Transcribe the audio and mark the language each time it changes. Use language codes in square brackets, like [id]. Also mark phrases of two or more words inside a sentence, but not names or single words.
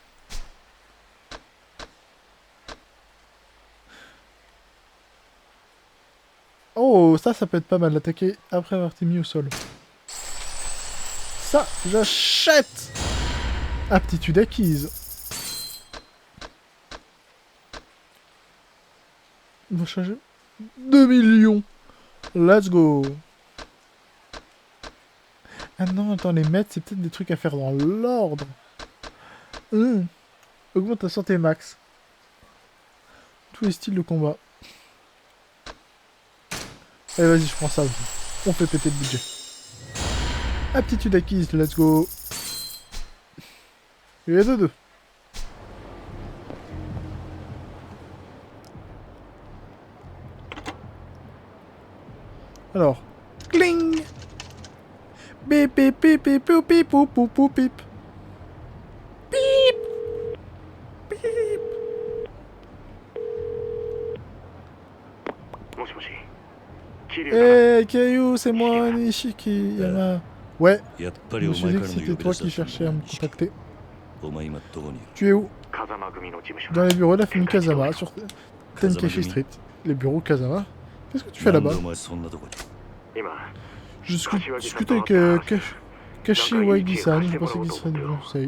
[fr] Oh, ça peut être pas mal, d'attaquer après avoir été mis au sol. Ça, j'achète. Aptitude acquise. On va changer. 2 millions. [en] Let's go. [fr] Ah non, attends, les maîtres, c'est peut-être des trucs à faire dans l'ordre. Augmente ta santé max. Tous les styles de combat. Allez, vas-y, je prends ça aussi. On fait péter le budget. Aptitude acquise, [en] let's go. [fr] Et les deux. Alors. Cling. Bip bip bip bip bip bip bip bip bip bip. Bip. Bip. Eh, Keiyu, c'est moi, Nishiki Yama. Ouais, je me suis dit que c'était toi qui cherchais à me contacter. Tu es où? Dans les bureaux de la famille Kazama, sur Tenkeshi Street. Les bureaux Kazama? Qu'est-ce que tu fais là-bas? Je discute avec Kashiwagi-san, je pensais qu'il serait du conseil.